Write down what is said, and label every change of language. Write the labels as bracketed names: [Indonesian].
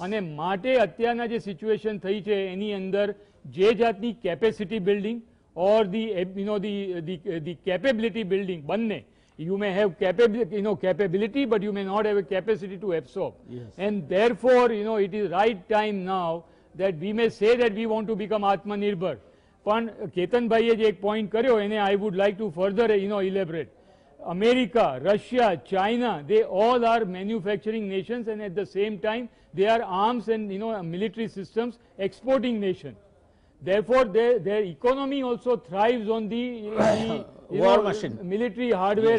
[Gujarati] અને માટે અત્યારના જે સિચ્યુએશન થઈ છે એની અંદર જે જાતની capacity building [English] or the capability building બંને, you may have capability but you may not have a capacity to absorb. Yes. And therefore it is right time now that we may say that we want to become Atmanirbhar. [Gujarati] પણ કેતનભાઈએ જે એક point કર્યો એને [English] I would like to further elaborate. America, Russia, China, they all are manufacturing nations, and at the same time they are arms and military systems exporting nation. Therefore their economy also thrives on the War machine. military hardware